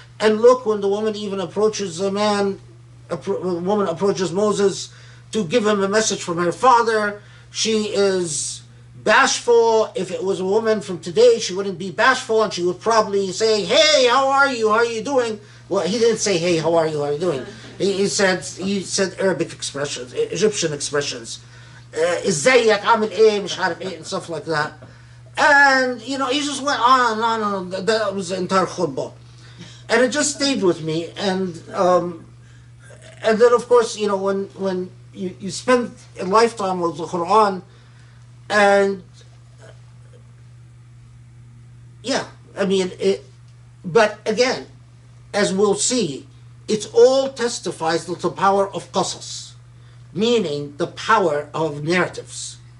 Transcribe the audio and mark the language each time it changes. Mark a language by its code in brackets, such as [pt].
[en] And look, when the woman even approaches a man, a woman approaches Moses to give him a message from her father, she is bashful. If it was a woman from today, she wouldn't be bashful, and she would probably say, hey, how are you? How are you doing? Well, he didn't say, hey, how are you? How are you doing? He said Arabic expressions, Egyptian expressions. [ar] ازيك عامل ايه مش عارف ايه, [en] and stuff like that. And, you know, he just went on and on and on. That was the entire khutbah. And it just stayed with me. And then, of course, you know, when you spend a lifetime with the Quran, and yeah, I mean, but again, as we'll see, it all testifies to the power of qasas, meaning the power of narratives.